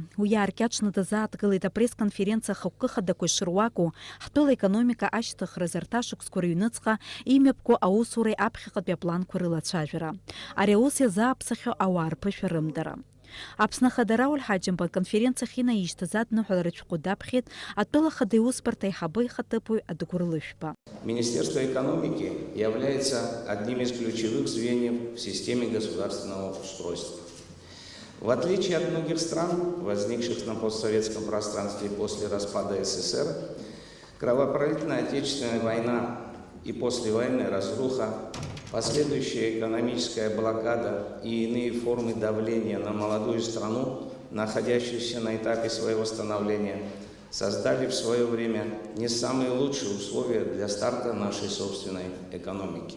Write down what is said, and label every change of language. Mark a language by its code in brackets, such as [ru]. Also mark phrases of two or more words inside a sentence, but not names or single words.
[ab] Уи иааркьаҿны дазааҭгылеит апресс-конференциа хықәкы ишыруаку ҳтәыла економика ашьҭыхра зарҭашықәсқәа рыҩныҵҟа имҩаԥго аусуреи аԥхьаҟатәи апланқәа рылацәажәара. Ари аус иазааԥсахьоу ауаа рԥышәарымдара. Аԥсны Ахадара Ольҳаџьымба конференциахь инаишьҭыз адныҳәаларатә шәҟәы даԥхьеит атәыла Ахада иусбарҭа аиҳабы ихаҭыԥуаҩ Адгәыр Лышәба. [ru] Министерство экономики является одним из ключевых звеньев в системе государственного устройства. В отличие от многих стран, возникших на постсоветском пространстве после распада СССР, кровопролитная Отечественная война и послевоенная разруха, последующая экономическая блокада и иные формы давления на молодую страну, находящуюся на этапе своего становления, создали в свое время не самые лучшие условия для старта нашей собственной экономики.